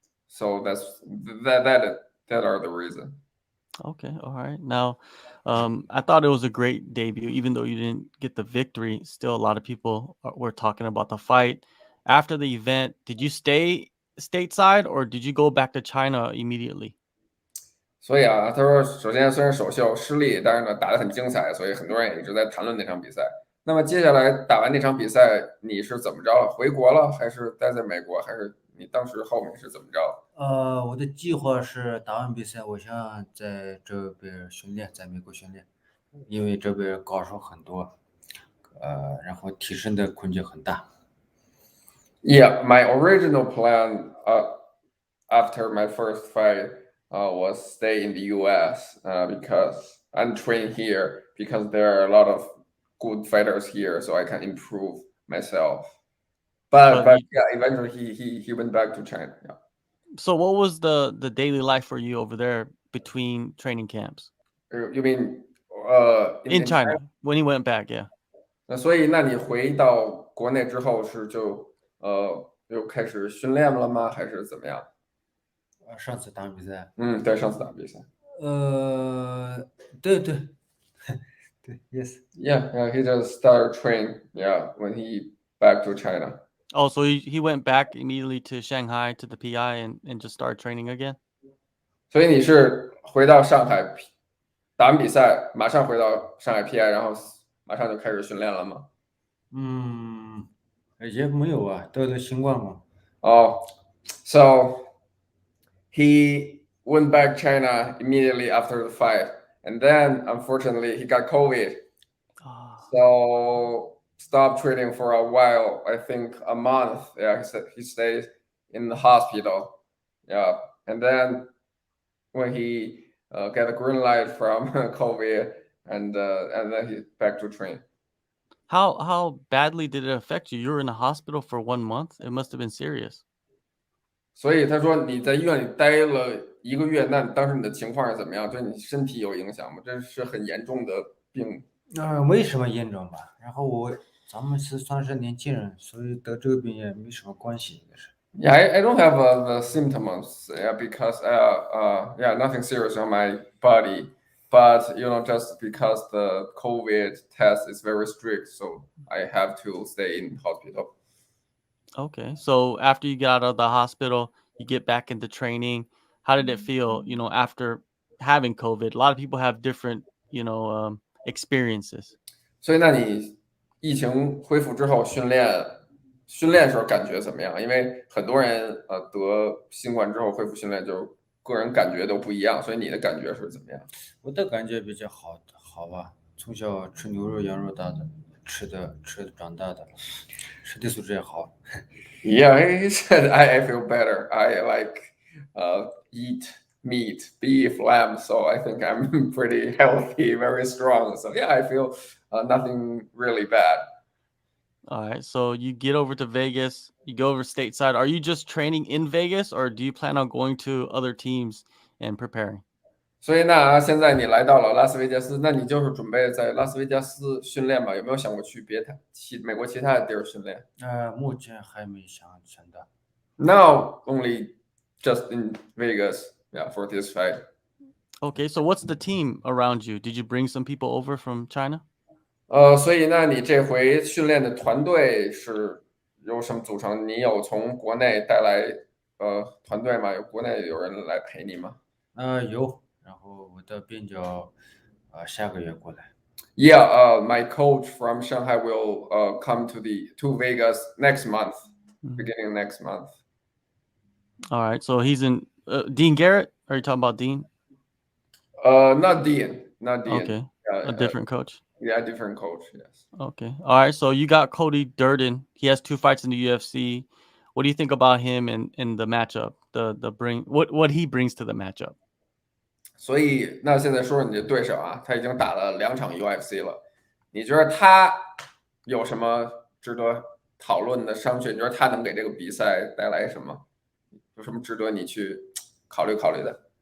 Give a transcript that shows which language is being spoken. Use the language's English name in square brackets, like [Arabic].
[English] So that that that are the reason. Okay, all right. Now, I thought it was a great debut, even though you didn't get the victory. Still, a lot of people were talking about the fight. After the event, did you stay stateside or did you go back to China immediately? [Chinese] 所以啊，他说，首先虽然首秀失利，但是呢打得很精彩，所以很多人也一直在谈论那场比赛。那么接下来打完那场比赛，你是怎么着了？回国了，还是待在美国，还是你当时后面是怎么着？我的计划是打完比赛，我想在这边训练，在美国训练，因为这边高手很多，然后提升的空间很大。 [English] Yeah, my original plan after my first fight was stay in the U.S. Because I'm trained here because there are a lot of good fighters here, so I can improve myself. But But but you, yeah, eventually he went back to China. Yeah. so what was the daily life for you over there between training camps You mean in in China？ China when he went back? Yeah. [Chinese] 所以那你回到国内之后是又开始训练了吗？还是怎么样？上次打完比赛，对，上次打比赛。呃，对对对，yes。 [English] Yeah, yeah, he just started training. Yeah, when he back to China. Oh, so he went back immediately to Shanghai to the PI and just started training again? [Chinese] 所以你是回到上海打完比赛，马上回到上海 PI，然后马上就开始训练了吗？嗯，也没有啊，得了新冠嘛。 [English] Oh, so he went back China immediately after the fight, and then unfortunately he got COVID. Ah. So stopped training for a while. I think a month. Yeah, he said he stayed in the hospital. Yeah, and then when he get a green light from COVID, and then he back to train. How badly did it affect you? You were in the hospital for 1 month. It must have been serious. [Chinese] 所以他说你在医院里待了1个月，那你当时你的情况是怎么样？对你身体有影响吗？这是很严重的病。没什么严重吧。然后咱们是算是年轻人，所以得这个病也没什么关系，应该是。 [English] Yeah, I don't have the symptoms. Yeah, because yeah, nothing serious on my body. But just because the COVID test is very strict, so I have to stay in hospital. Okay. So after you got out of the hospital, you get back into training. How did it feel, after having COVID? A lot of people have different, experiences. [Chinese] 所以，那你疫情恢复之后训练时候感觉怎么样？因为很多人得新冠之后恢复训练，就个人感觉都不一样。所以你的感觉是怎么样？我的感觉比较好吧，从小吃牛肉羊肉大的，吃的长大的，身体素质也好。 [English] Yeah, he said I feel better. I like eat meat, beef, lamb, so I think I'm pretty healthy, very strong. So yeah, I feel nothing really bad. All right. So you get over to Vegas, you go over stateside. Are you just training in Vegas or do you plan on going to other teams and preparing? [Chinese] 所以那现在你来到了拉斯维加斯，那你就是准备在拉斯维加斯训练吗？有没有想过去美国其他的地儿训练目前还没想到。 [English] ？Now only just in Vegas, yeah, for this fight. Okay, so what's the team around you? Did you bring some people over from China? [Chinese] 所以那你这回训练的团队是由什么组成？你有从国内带来团队吗？有国内有人来陪你吗有，然后我的边角下个月过来。 [English] ？Yeah, my coach from Shanghai will come to Vegas next month, beginning next month. All right, so he's in Dean Garrett. Are you talking about Dean? Not Dean, not Dean. Okay, a different coach. Yeah, different coach. Yes. Okay, all right. So you got Cody Durden. He has 2 fights in the UFC. What do you think about him and the matchup? The bring what he brings to the matchup? [Chinese] 所以那现在说说你的对手啊，他已经打了2场 UFC 了，你觉得他有什么值得讨论的商榷？你觉得他能给这个比赛带来什么？有什么值得你去考虑考虑的